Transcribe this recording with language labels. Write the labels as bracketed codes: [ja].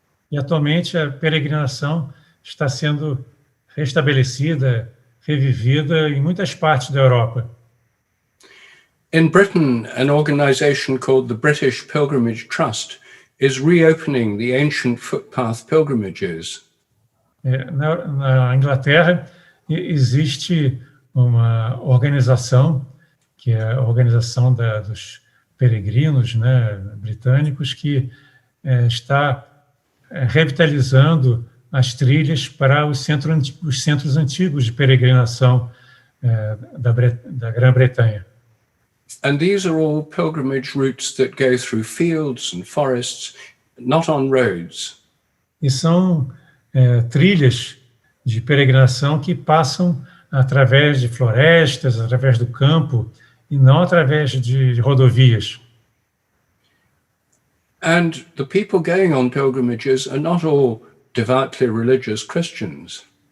[pt] E atualmente a peregrinação está sendo restabelecida, revivida em muitas partes da Europa. [en] In Britain, an organization called the British Pilgrimage Trust is reopening the ancient footpath pilgrimages. [pt] Na Inglaterra, existe uma organização, que é a organização dos peregrinos, né, britânicos, que está revitalizando as trilhas para os centros antigos de peregrinação da Grã-Bretanha. [en] And these are all pilgrimage routes that go through fields and forests, not on roads. [pt] E são trilhas de peregrinação que passam através de florestas, através do campo, e não através de rodovias. [en] And the people going on pilgrimages are not all devoutly religious Christians.